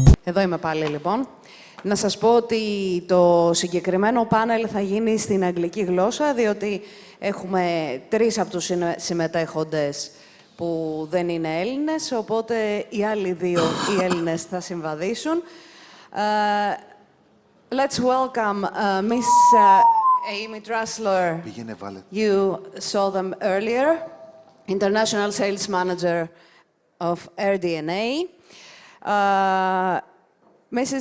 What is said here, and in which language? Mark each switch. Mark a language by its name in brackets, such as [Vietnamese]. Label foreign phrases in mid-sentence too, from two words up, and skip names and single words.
[Greek] Εδώ είμαι πάλι, λοιπόν. Να σας πω ότι το συγκεκριμένο πάνελ θα γίνει στην αγγλική γλώσσα, διότι έχουμε 3 από τους συμμετέχοντες που δεν είναι Έλληνες, οπότε οι άλλοι 2 οι Έλληνες θα συμβαδίσουν. [English] Let's welcome Miss Aimee Trusler. You saw them earlier, International Sales Manager of AirDNA. Mrs.